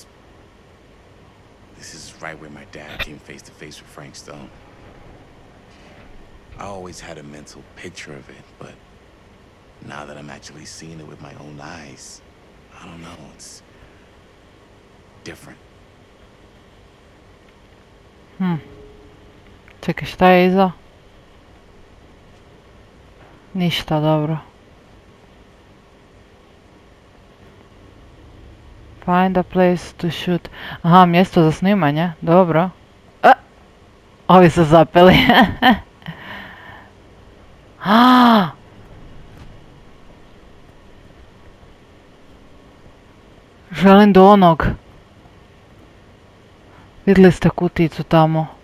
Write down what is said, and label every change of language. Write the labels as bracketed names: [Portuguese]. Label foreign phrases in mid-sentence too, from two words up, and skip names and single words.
[English] This is right where my dad came face to face with Frank Stone. I always had a mental picture of it, but now that I'm actually seeing it with my own eyes, I don't know, it's different. [Bosnian] Čekaj, šta je iza? Ništa, dobro. [English] Find a place to shoot. [Bosnian] Aha, mjesto za snimanje, dobro. Ovi su zapeli. Želim do onog. Vidjeli ste kuticu tamo.